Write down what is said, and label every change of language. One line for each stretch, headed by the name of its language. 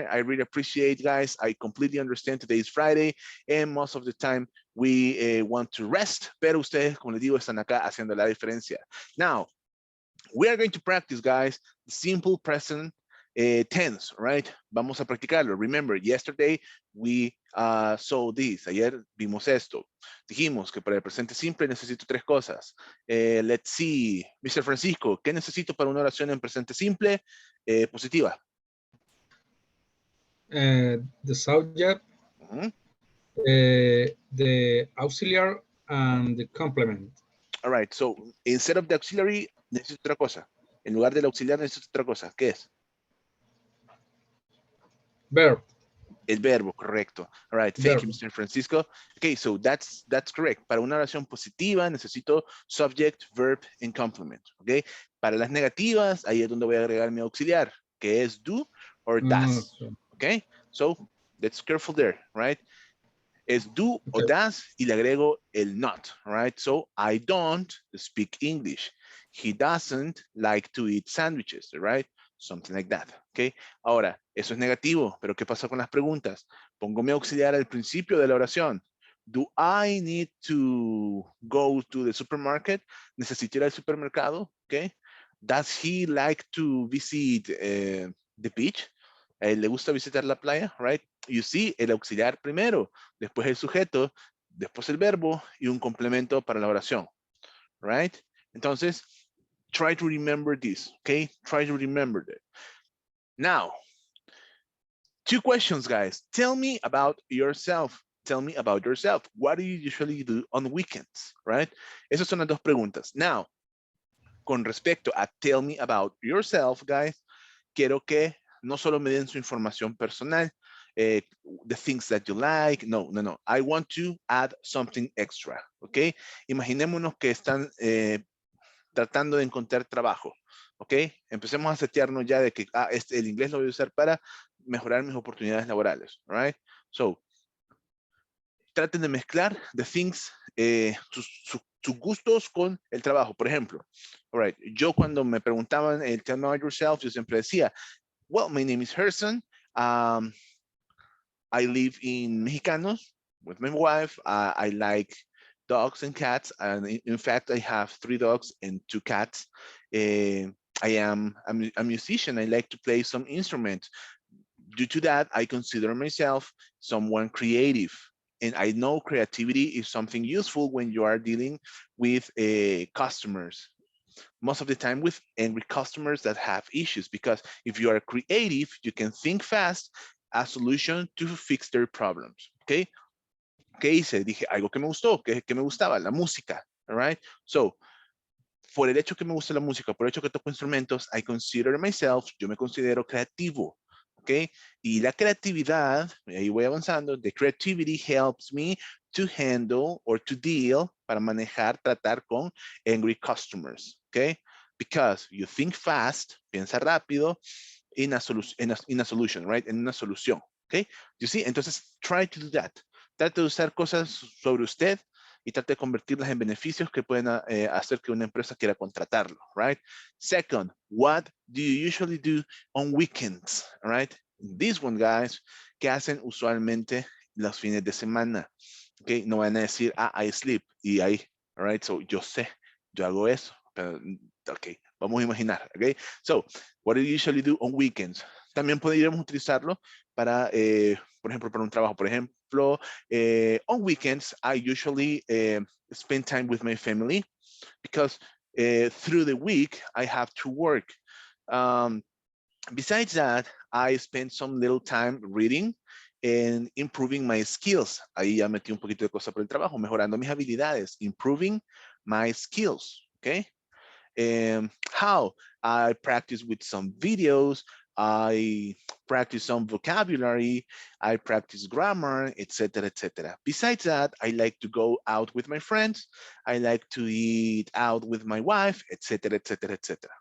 English: I really appreciate, guys. I completely understand today is Friday, and most of the time we want to rest,
Spanish: pero ustedes, como les digo, están acá haciendo la diferencia.
English: Now, we are going to practice, guys, the simple present tense, right?
Spanish: Vamos a practicarlo.
English: Remember, yesterday we saw this.
Spanish: Ayer vimos esto. Dijimos que para el presente simple necesito 3 cosas.
English: Let's see.
Spanish: Mr. Francisco, ¿qué necesito para una oración en presente simple? Positiva.
English: The subject, Uh-huh. the auxiliary, and the complement. All right, so instead of the auxiliary, necesito otra cosa.
Spanish: En lugar del auxiliar necesito otra cosa. ¿Qué es?
English: Verb.
Spanish: El verbo, correcto.
English: All right, thank you, Mr. Francisco. Okay, so that's correct.
Spanish: Para una oración positiva necesito
English: subject, verb, and complement.
Spanish: Okay, para las negativas, ahí es donde voy a agregar mi auxiliar, que es do or does.
English: Okay, so let's careful there, right?
Spanish: Es do o does y le agrego el not,
English: right? So I don't speak English. He doesn't like to eat sandwiches, right? Something like that, ¿ok?
Spanish: Ahora, eso es negativo, pero ¿qué pasa con las preguntas? Pongo mi auxiliar al principio de la oración.
English: Do I need to go to the supermarket?
Spanish: ¿Necesito ir al supermercado? ¿Ok?
English: Does he like to visit the beach?
Spanish: ¿Le gusta visitar la playa?
English: Right? You see,
Spanish: el auxiliar primero, después el sujeto, después el verbo y un complemento para la oración. Right? Entonces,
English: try to remember this, okay? Try to remember that. Now, 2 questions, guys. Tell me about yourself. Tell me about yourself. What do you usually do on weekends, right?
Spanish: Esas son las 2 preguntas. Now, con respecto a tell me about yourself, guys, quiero que no solo me den su información personal,
English: the things that you like.
Spanish: No, no, no.
English: I want to add something extra, ¿ok?
Spanish: Imaginémonos que están tratando de encontrar trabajo, ¿ok? Empecemos a setearnos ya de que el inglés lo voy a usar para mejorar mis oportunidades laborales, right? So, traten de mezclar
English: the things,
Spanish: sus gustos con el trabajo. Por ejemplo, all right, yo cuando me preguntaban el tell me about yourself, yo siempre decía,
English: well, my name is Herson. I live in Mexicanos with my wife. I like dogs and cats. And in fact, I have 3 dogs and 2 cats. I am a musician. I like to play some instrument. Due to that, I consider myself someone creative. And I know creativity is something useful when you are dealing with customers. Most of the time with angry customers that have issues, because if you are creative, you can think fast, a solution to fix their problems.
Spanish: Okay. ¿Qué hice? Dije algo que me gustó, que me gustaba, la música. All right. So, por el hecho que me gusta la música, por el hecho que toco instrumentos,
English: I consider myself,
Spanish: yo me considero creativo.
English: ¿Ok?
Spanish: Y la creatividad, ahí voy avanzando,
English: the creativity helps me to handle or to deal,
Spanish: para manejar, tratar con
English: angry customers. ¿Ok? Because you think fast,
Spanish: piensa rápido,
English: in a solution, right?
Spanish: En una solución.
English: ¿Ok? You see? Entonces, try to do that.
Spanish: Trate de usar cosas sobre usted y trate de convertirlas en beneficios que pueden hacer que una empresa quiera contratarlo, right?
English: Second, what do you usually do on weekends, right? This one,
Spanish: guys, ¿qué hacen usualmente los fines de semana? Okay, no van a decir,
English: I sleep,
Spanish: y ahí, right? So, yo sé, yo hago eso, pero, ok, vamos a imaginar, ok?
English: So, what do you usually do on weekends?
Spanish: También podríamos utilizarlo para, por ejemplo, para un trabajo. Por ejemplo,
English: on weekends, I usually spend time with my family because through the week, I have to work. Besides that, I spend some little time reading and improving my skills.
Spanish: Ahí ya metí un poquito de cosas por el trabajo, mejorando mis habilidades,
English: improving my skills,
Spanish: okay?
English: How? I practice with some videos, I practice some vocabulary, I practice grammar, etc., etc. Besides that, I like to go out with my friends, I like to eat out with my wife, etc., etc., etc.